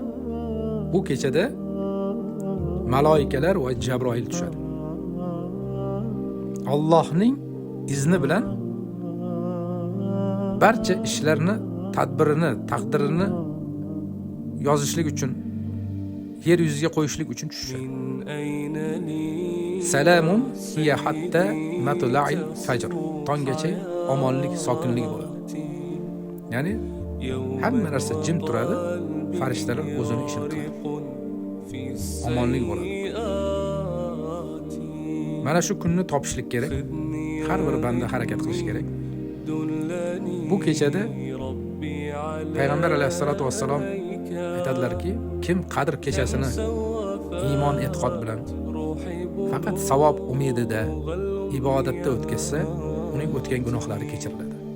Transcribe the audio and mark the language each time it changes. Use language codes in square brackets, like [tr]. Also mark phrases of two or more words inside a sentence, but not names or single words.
[uz] Bu kechada maloikalar va Jabroil tushadi. Allohning izni bilan barcha ishlarni, tadbirini, taqdirini yozishlik uchun, yer yuziga qo'yishlik uchun tushadi. [ar] سلام هي حتى مطلع الفجر. [uz] Tonggacha omonlik, sokinlik bo'ladi. Ya'ni hamma narsa jim turadi, farishtalar o'zini ishini qiladi. Omonlik bo'ladi. Mana shu kunni topishlik kerak. Har bir banda harakat qilish kerak. Bu kechada Payg'ambar [ar] عليه الصلاة والسلام [uz] aytadilarki, kim Qadr kechasini iymon e'tiqod bilan faqat savob umidida ibodatda o'tkazsa, uning o'tgan gunohlari kechiriladi.